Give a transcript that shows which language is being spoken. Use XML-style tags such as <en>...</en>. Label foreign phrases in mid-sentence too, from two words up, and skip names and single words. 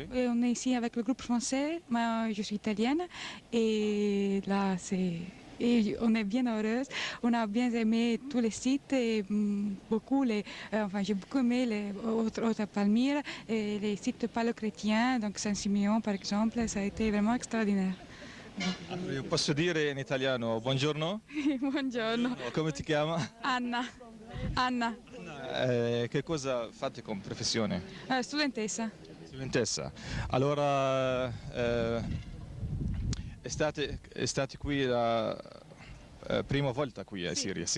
<fr>Oui, on est ici avec le groupe français. Moi, je suis italienne et là, et on est bien heureuse. On a bien aimé tous les sites et j'ai beaucoup aimé les autres Palmyre et les sites palo-chrétiens, donc Saint-Simeon par exemple, ça a été vraiment extraordinaire.</fr> <it>Io posso dire in italiano buongiorno? Buongiorno. Come ti chiama? Anna. Anna. Che cosa fate come professione? Studentessa. Studentessa. Allora, state qui la prima volta qui in Siria, sì?</it>